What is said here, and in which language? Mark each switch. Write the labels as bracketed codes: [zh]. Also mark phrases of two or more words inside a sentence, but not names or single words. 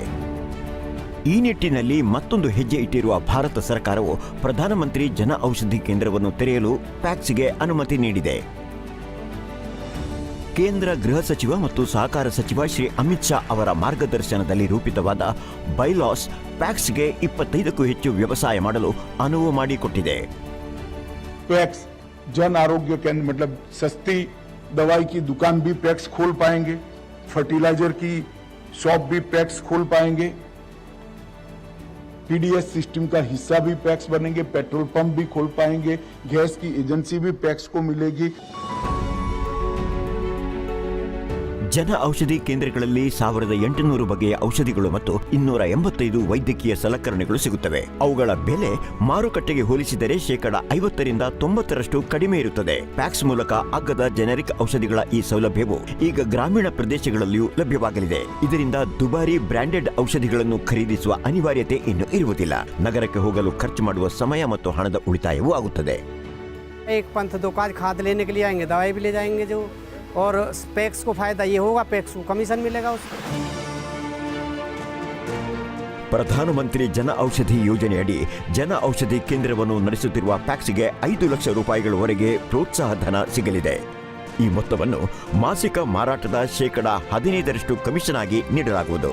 [kn] ಈ ನಿಟ್ಟಿನಲ್ಲಿ ಮತ್ತೊಂದು ಹೆಜ್ಜೆ ಇಟ್ಟಿರುವ ಭಾರತ ಸರ್ಕಾರವು ಪ್ರಧಾನಮಂತ್ರಿ ಜನ ಔಷಧಿ ಕೇಂದ್ರವನ್ನು ತೆರೆಯಲು ಪ್ಯಾಕ್ಸ್ಗೆ ಅನುಮತಿ ನೀಡಿದೆ. ಕೇಂದ್ರ ಗೃಹ ಸಚಿವ ಮತ್ತು ಸಹಕಾರ ಸಚಿವ ಶ್ರೀ ಅಮಿತ್ ಶಾ ಅವರ ಮಾರ್ಗದರ್ಶನದಲ್ಲಿ ರೂಪಿತವಾದ ಬೈಲಾಸ್ ಪ್ಯಾಕ್ಸ್ಗೆ 25ಕ್ಕೂ ಹೆಚ್ಚು ವ್ಯವಸಾಯ ಮಾಡಲು ಅನುವು ಮಾಡಿಕೊಟ್ಟಿದೆ. [hi] पैक्स जन आरोग्य केंद्र मतलब सस्ती दवाई की दुकान भी पैक्स खोल पाएंगे, फर्टिलाइजर की शॉप भी पैक्स खोल पाएंगे, [en] PDS system [hi] का हिस्सा भी पैक्स बनेंगे, [en] petrol pump [hi] भी खोल पाएंगे, गैस की एजेंसी भी पैक्स को मिलेगी. [kn] ಜನ ಔಷಧಿ ಕೇಂದ್ರಗಳಲ್ಲಿ 1800 ಬಗೆಯ ಔಷಧಿಗಳು ಮತ್ತು 285 ವೈದ್ಯಕೀಯ ಸಲಕರಣೆಗಳು ಸಿಗುತ್ತವೆ. ಅವುಗಳ ಬೆಲೆ ಮಾರುಕಟ್ಟೆಗೆ ಹೋಲಿಸಿದರೆ 50% 90% ಕಡಿಮೆ ಇರುತ್ತದೆ. ಪ್ಯಾಕ್ಸ್ ಮೂಲಕ ಅಗ್ಗದ ಜೆನೆರಿಕ್ ಔಷಧಿಗಳ ಈ ಸೌಲಭ್ಯವು ಈಗ ಗ್ರಾಮೀಣ ಪ್ರದೇಶಗಳಲ್ಲಿಯೂ ಲಭ್ಯವಾಗಲಿದೆ. ಇದರಿಂದ ದುಬಾರಿ ಬ್ರಾಂಡೆಡ್ ಔಷಧಿಗಳನ್ನು ಖರೀದಿಸುವ ಅನಿವಾರ್ಯತೆ ಇನ್ನು ಇರುವುದಿಲ್ಲ. ನಗರಕ್ಕೆ ಹೋಗಲು ಖರ್ಚು ಮಾಡುವ ಸಮಯ ಮತ್ತು ಹಣದ ಉಳಿತಾಯವೂ ಆಗುತ್ತದೆ. [hi] एक पंथ दो काज खाद लेने के लिए आएंगे, दवाई भी ले जाएंगे जो, और पैक्स को फायदा ये होगा, पैक्स को कमीशन मिलेगा उसको. [kn] ಪ್ರಧಾನಮಂತ್ರಿ ಜನ ಔಷಧಿ ಯೋಜನೆಯಡಿ ಜನ ಔಷಧಿ ಕೇಂದ್ರವನ್ನು ನಡೆಸುತ್ತಿರುವ ಪ್ಯಾಕ್ಸ್ಗೆ 5 ಲಕ್ಷ ರೂಪಾಯಿಗಳವರೆಗೆ ಪ್ರೋತ್ಸಾಹ ಧನ ಸಿಗಲಿದೆ. ಈ ಮೊತ್ತವನ್ನು ಮಾಸಿಕ ಮಾರಾಟದ 15% ಕಮಿಷನ್ ಆಗಿ ನೀಡಲಾಗುವುದು.